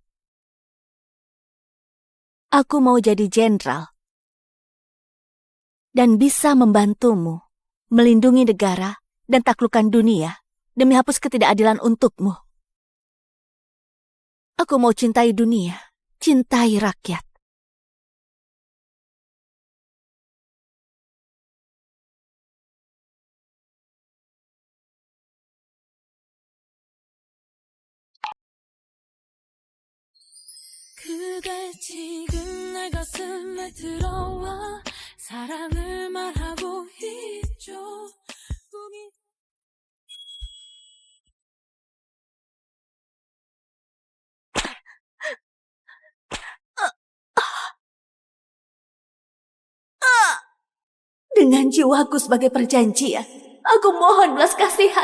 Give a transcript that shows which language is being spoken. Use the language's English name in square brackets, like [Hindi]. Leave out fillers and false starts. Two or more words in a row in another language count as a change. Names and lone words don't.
[Indonesian] Aku mau jadi jenderal. Dan bisa membantumu melindungi negara dan taklukkan dunia. Demi hapus ketidakadilan untukmu. Aku mau cintai dunia, cintai rakyat. [Korean] 그대 지금 내 가슴에 들어와 사랑을 말하고 있죠. [Indonesian] Dengan jiwaku sebagai perjanjian, aku mohon belas kasihan.